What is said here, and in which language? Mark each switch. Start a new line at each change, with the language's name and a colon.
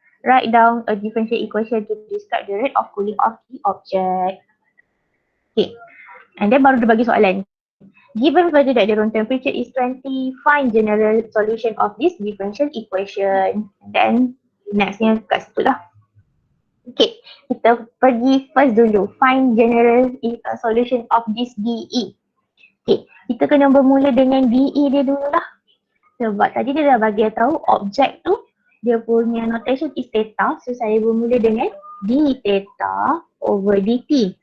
English: Write down a differential equation to describe the rate of cooling of the object. Okay, and then
Malay: baru dia bagi soalan.
English: Given further that the room temperature is 20, find general solution of this differential equation.
Malay: Then nextnya kat situ lah. Okay, kita pergi first dulu.
English: Find general solution of this DE.
Malay: Okay, kita kena bermula dengan DE dia dulu lah. Sebab tadi dia dah bagi tahu objek tu dia punya notation is theta. So saya bermula dengan d theta over dt.